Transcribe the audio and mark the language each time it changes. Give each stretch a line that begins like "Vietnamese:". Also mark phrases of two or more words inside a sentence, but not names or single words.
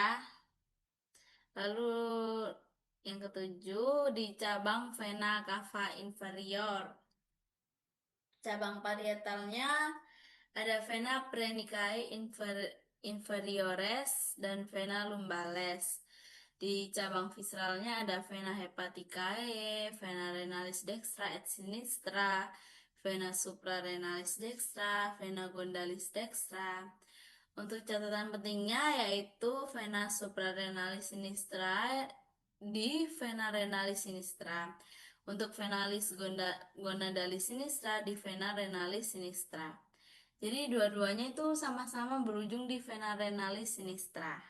Indonesian: Lalu yang ketujuh di cabang
Latin: vena cava inferior.
Indonesian: Cabang parietalnya ada
Latin: vena prenicae inferiores
Indonesian: dan
Latin: vena lumbales.
Indonesian: Di cabang visceralnya ada
Latin: vena hepaticae, vena renalis dextra et sinistra, vena suprarenalis dextra, vena gondalis dextra.
Indonesian: Untuk catatan pentingnya yaitu
Latin: vena suprarenalis sinistra
Indonesian: di
Latin: vena renalis sinistra.
Indonesian: Untuk
Latin: venalis gonadalis sinistra
Indonesian: di
Latin: vena renalis sinistra.
Indonesian: Jadi dua-duanya itu sama-sama berujung di
Latin: vena renalis sinistra.